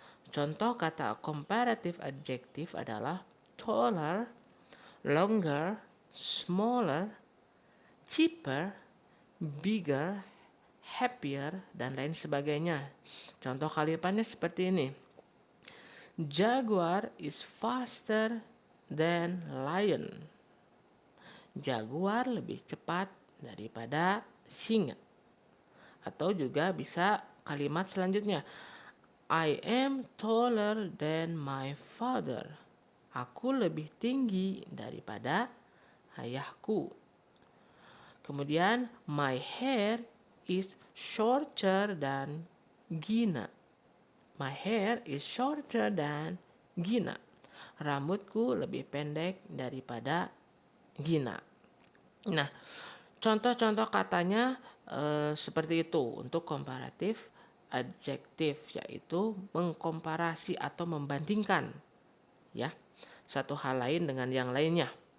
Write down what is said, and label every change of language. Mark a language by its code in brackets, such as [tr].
[id] Contoh kata comparative adjective adalah taller, longer, smaller, cheaper, bigger, happier, dan lain sebagainya. Contoh kalimatnya seperti ini. [en] Jaguar is faster than lion. [id] Jaguar lebih cepat daripada singa. Atau juga bisa kalimat selanjutnya. [en] I am taller than my father. [id] Aku lebih tinggi daripada ayahku. [en] Kemudian, my hair is shorter than Gina. My hair is shorter than Gina. [id] Rambutku lebih pendek daripada Gina. Nah, contoh-contoh katanya seperti itu untuk komparatif adjektif, yaitu mengkomparasi atau membandingkan ya satu hal lain dengan yang lainnya.